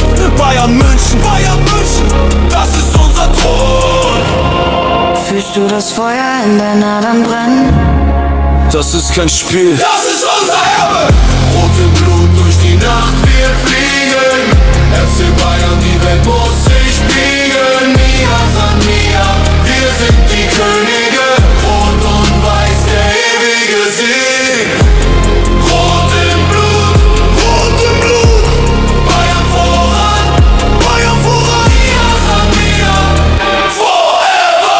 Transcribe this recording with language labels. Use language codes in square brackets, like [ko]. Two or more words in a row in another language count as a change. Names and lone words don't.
[de] Bayern München, das ist unser Thron. Fühlst du das Feuer in deinen Adern brennen? Das ist kein Spiel. Das ist unser Erbe. Rot im Blut durch die Nacht, wir fliegen. FC Bayern, die Welt muss sich biegen. [bar] Mia san Mia, [de] wir sind die Könige. Rot und weiß, der ewige Sieg. Rot im Blut, Bayern voran, [bar] Mia san Mia, [de] forever.